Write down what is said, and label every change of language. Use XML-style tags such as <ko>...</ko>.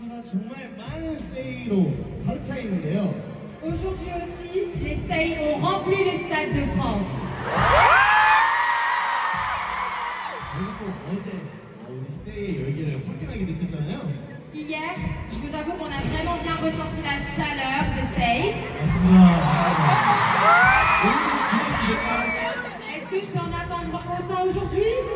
<ko>정말 많은 세이로 가득 차 있는데요.</ko> <fr>Aujourd'hui aussi, les Stays ont rempli le Stade de France.</fr> <ko>저희가 또 어제 우리 스테이의 열기를 확연하게 느꼈잖아요.</ko> <fr>Hier, je vous avoue qu'on a vraiment bien ressenti la chaleur des Stays.</fr> <ko>맞습니다. 오늘도 기대됩니다.</ko> <fr>Est-ce que je peux en attendre autant aujourd'hui?</fr>